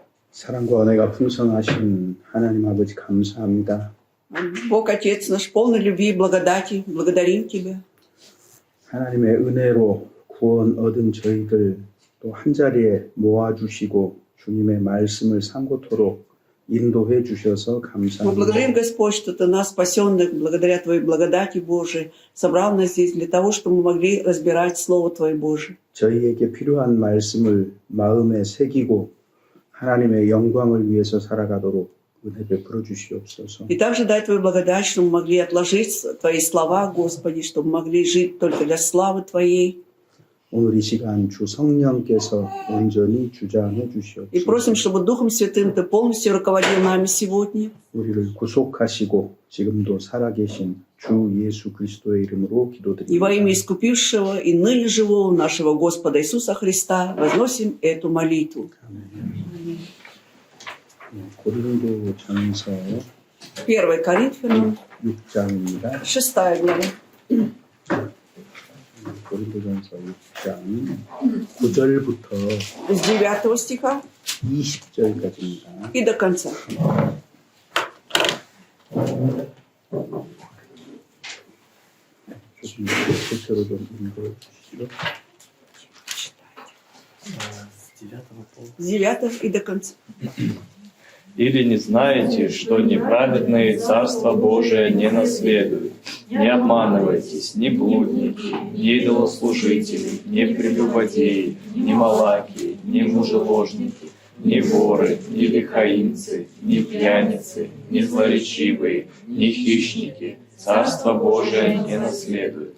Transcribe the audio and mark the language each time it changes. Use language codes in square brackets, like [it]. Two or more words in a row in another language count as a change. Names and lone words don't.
[ko] 사랑과 은혜가 풍성하신 하나님 아버지 감사합니다. [ru] Бог Отец наш, полный любви и благодати, благодарим Тебя. [ko] 하나님의 은혜로 구원 얻은 저희들 또 한자리에 모아주시고 주님의 말씀을 상고토록 인도해 주셔서 [ru] Мы [ko] 감사합니다. [ru] благодарим, Господь, что Ты нас, спасенных, благодаря Твоей благодати Божией, собрал нас здесь для того, чтобы мы могли разбирать Слово Твое Божие. [ko] 저희에게 필요한 말씀을 마음에 새기고 하나님의 영광을 위해서 살아가도록 은혜 베풀어 주시옵소서. [ru] И также дай Твою благодать, чтобы мы могли отложить Твои слова, Господи, чтобы мы могли жить только для славы Твоей. [ko] 오늘 이 시간 주 성령께서 온전히 주장해 [ru] И [ko] 주시옵소서. [ru] просим, чтобы Духом Святым Ты полностью руководил нами сегодня. [ko] 우리를 구속하시고 지금도 살아계신 주 예수 그리스도의 이름으로 [ru] И во [ko] 기도드립니다. [ru] имя искупившего и ныне живого нашего Господа Иисуса Христа возносим эту молитву. [ko] 고린도 전서 [ru] 1 Коринфянам, [ko] 6장입니다. [ru] 6 глава. [ko] 고린도 전서 6장 9절부터 [ru] С 9 стиха [ko] 20절까지입니다. [ru] и до конца. [ko] 조금 대표로 좀 읽어 주시죠. [ru] С 9 и до конца. Или не знаете, что неправедные Царство Божие не наследуют? Не обманывайтесь, ни блудники, ни идолослужители, ни прелюбодеи, ни малаки, ни мужеложники, ни воры, ни лихаимцы, ни пьяницы, ни злоречивые, ни хищники Царство Божие не наследуют.